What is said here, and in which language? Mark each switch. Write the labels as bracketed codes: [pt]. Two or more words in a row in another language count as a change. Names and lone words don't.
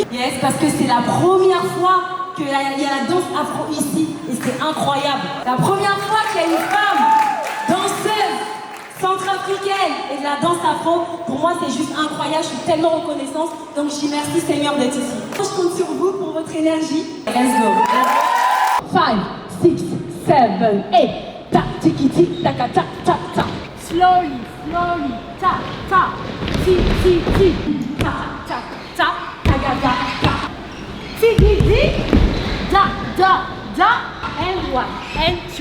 [fr] Yes, parce que c'est la première fois qu'il y a la danse afro ici et c'est incroyable. La première fois qu'il y a une femme danseuse centrafricaine et de la danse afro, pour moi c'est juste incroyable, je suis tellement reconnaissante. Donc je dis merci Seigneur d'être ici. Je compte sur vous pour votre énergie. [en] Let's go. 5, 6, 7, 8. Ta tiki tiki ta ta ta ta. Slowly, slowly, ta ta. Ti ti ti. Ta ta. Ta, ta, ga, ga, ta. Tiki, ti, da, da, da, and 1, and 2.